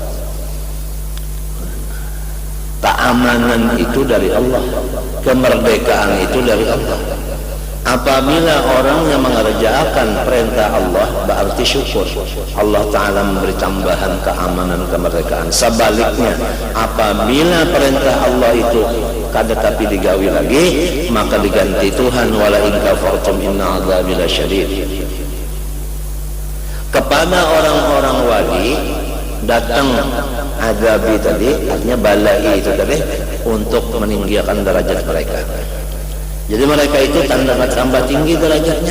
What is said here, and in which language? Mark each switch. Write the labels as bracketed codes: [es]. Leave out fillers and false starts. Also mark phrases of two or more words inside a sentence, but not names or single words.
[id] Keamanan itu dari Allah, kemerdekaan itu dari Allah. Apabila orang yang mengerjakan perintah Allah berarti syukur, Allah Ta'ala memberi tambahan keamanan, kemerdekaan. Sebaliknya, apabila perintah Allah itu kada tapi digawi lagi, maka diganti Tuhan, [ar] وَلَئِنْ كَفَرْتُمْ إِنَّ عَذَابِي لَشَدِيدٌ. [id] Kepada orang-orang wali datang azabi tadi, artinya balai itu tadi, untuk meninggikan derajat mereka. Jadi mereka itu tambah tinggi derajatnya.